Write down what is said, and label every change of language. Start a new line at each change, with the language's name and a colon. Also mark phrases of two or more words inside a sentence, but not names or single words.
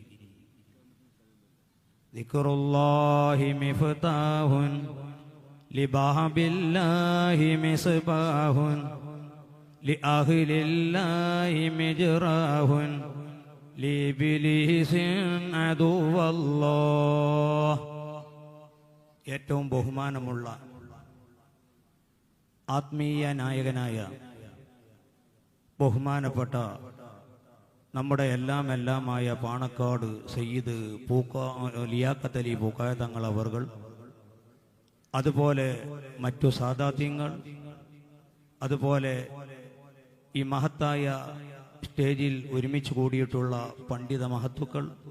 Arabic: ذكر الله مفتاح لباب الله مصباح لأهل الله مجراه لإبليس عدو الله.
Malayalam: ഏറ്റവും ബഹുമാനമുള്ള ആത്മീയ നായകനായ ബഹുമാനപ്പെട്ട നമ്മുടെ എല്ലാമായ പാണക്കാട് സയ്യിദ് ലിയാഖത്ത് അലി പൂക്കായ തങ്ങൾ അവർകൾ, അതുപോലെ മറ്റു സാദാത്യങ്ങൾ, അതുപോലെ ഈ മഹത്തായ സ്റ്റേജിൽ ഒരുമിച്ച് കൂടിയിട്ടുള്ള പണ്ഡിത മഹത്തുക്കൾ,